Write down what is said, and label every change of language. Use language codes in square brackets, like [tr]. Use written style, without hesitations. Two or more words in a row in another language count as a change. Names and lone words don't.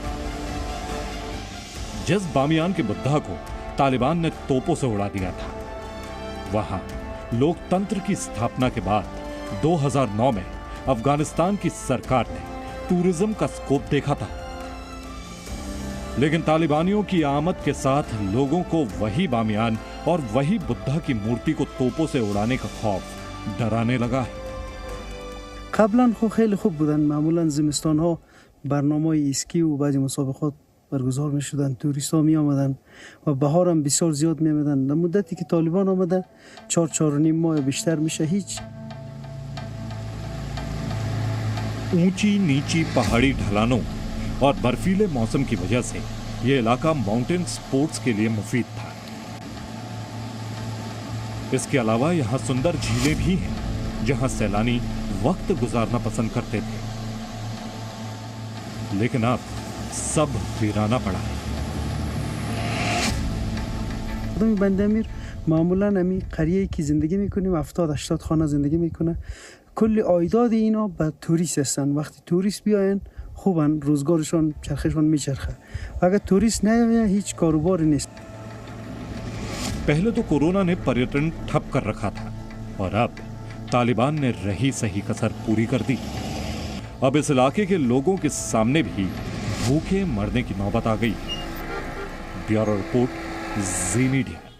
[hi] जिस बामियान के बुद्धा को तालिबान ने तोपों से उड़ा दिया था, वहां लोकतंत्र की स्थापना के बाद 2009 में अफगानिस्तान की सरकार ने टूरिज्म का स्कोप देखा था। लेकिन तालिबानियों की आमद के साथ लोगों को वही बामियान और वही बुद्धा की मूर्ति को तोपों से उड़ाने का खौफ डराने लगा है। [fa] قبلا خو خیلی خوب بودن. معمولا زمستان ها برنامه اسکی و بعضی مسابقات برگزار می شدن، توریست ها می آمدن و بهار هم بسیار زیاد می آمدن. در مدتی که طالبان آمده 4-4.5 ماه بیشتر میشه هیچ. [hi] ऊंची नीची पहाड़ी ढलानों और बर्फीले मौसम की वजह से यह इलाका [en] mountain sports [hi] के लिए मुफीद था। इसके अलावा यहाँ सुंदर झीलें भी हैं, जहाँ सैलानी वक्त गुजारना पसंद करते थे। लेकिन अब सब वीराना पड़ा है। [fa] بنده امیر معمولا امی قریه‌ای که زندگی میکنیم 70-80 خانه زندگی میکنه. کل عایداد اینا به توریست هستن. وقتی توریست بیاین خوبن، روزگارشون چرخشون میچرخه. و اگر توریست نیاید هیچ کاروباری نیست. [hi] पहले तो कोरोना ने पर्यटन ठप कर रखा था और अब तालिबान ने रही सही कसर पूरी कर दी। अब इस इलाके के लोगों के सामने भी भूखे मरने की नौबत आ गई। [en] bureau report, [hi] जी मीडिया।